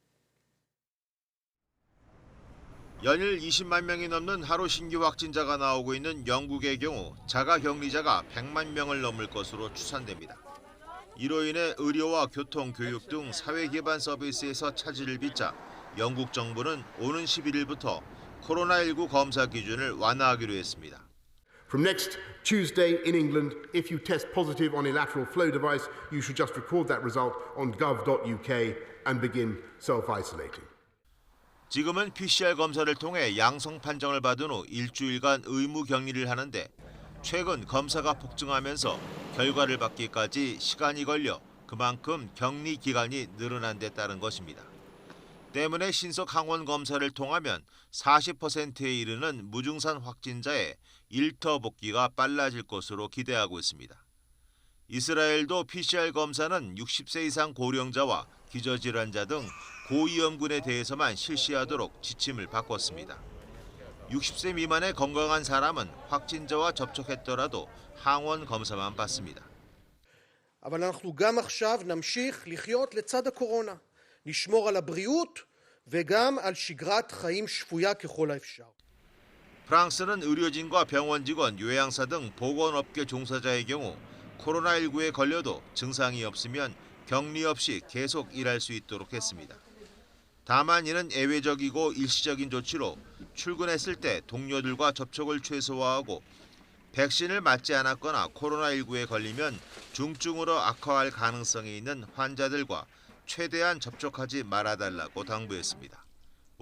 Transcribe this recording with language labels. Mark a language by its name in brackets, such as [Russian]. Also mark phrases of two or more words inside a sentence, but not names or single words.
[Korean] 연일 20만 명이 넘는 하루 신규 확진자가 나오고 있는 영국의 경우 자가격리자가 100만 명을 넘을 것으로 추산됩니다. 이로 인해 의료와 교통, 교육 등 사회 기반 서비스에서 차질을 빚자 영국 정부는 오는 11일부터 코로나19 검사 기준을 완화하기로 했습니다. [English] From next Tuesday in England, if you test positive on a lateral flow device, you should just record that result on gov.uk and begin self-isolating. [Korean] 지금은 PCR 검사를 통해 양성 판정을 받은 후 일주일간 의무 격리를 하는데 최근 검사가 폭증하면서 결과를 받기까지 시간이 걸려 그만큼 격리 기간이 늘어난 데 따른 것입니다. 때문에 신속 항원 검사를 통하면 40%에 이르는 무증상 확진자의 일터 복귀가 빨라질 것으로 기대하고 있습니다. 이스라엘도 PCR 검사는 60세 이상 고령자와 기저질환자 등 고위험군에 대해서만 실시하도록 지침을 바꿨습니다. 60세 미만의 건강한 사람은 확진자와 접촉했더라도 항원 검사만 받습니다. [Hebrew] אבל אנחנו גם עכשיו נמשיך לחיות לצד הקורונה. נשמור על הבריאות וגם על שגרת חיים שפויה ככל האפשר. [Korean] 프랑스는 의료진과 병원 직원, 요양사 등 보건업계 종사자의 경우 코로나19에 걸려도 증상이 없으면 격리 없이 계속 일할 수 있도록 했습니다. 다만 이는 예외적이고 일시적인 조치로 출근했을 때 동료들과 접촉을 최소화하고 백신을 맞지 않았거나 코로나19에 걸리면 중증으로 악화할 가능성이 있는 환자들과 최대한 접촉하지 말아달라고 당부했습니다.